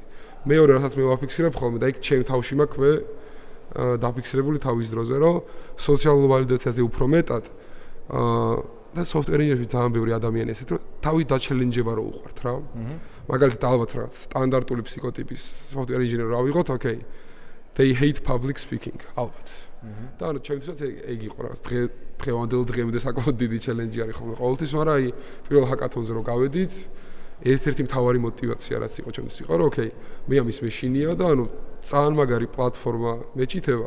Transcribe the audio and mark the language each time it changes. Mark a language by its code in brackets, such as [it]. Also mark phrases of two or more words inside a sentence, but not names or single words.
[ka] მეორე რასაც მე ვაფიქსირებ ხოლმე და იქ ჩემ თავში მაქვს მე დაფიქსირებული თავის დროზე რომ სოციალურ ვალიდაციაზე უფრო მეტად და [en] software engineer- [ka] ში ძალიან ბევრი ადამიანი ესეთ რომ თავის დაჩელენჯება რო უყვართ რა. მაგალითად ალბათ რაღაც სტანდარტული ფსიქოტიპის [en] software engineer [ka] რა ვიღოთ, [en] okay. They hate public speaking, [ka] ალბათ. და ანუ ჩემთვისაც ეგ იყო რაღაც დღევანდელ დღემდე საკმაოდ დიდი ჩელენჯი არის ხოლმე ყოველთვის, მაგრამ აი პირველ ჰაკათონზე რო გავედით, ერთ-ერთი მთავარი мотиваცია რაც იყო ჩემთვის იყო, რომ okay, მე ამის მეშინია და ანუ ძალიან მაგარი პლატფორმა მეჭითება.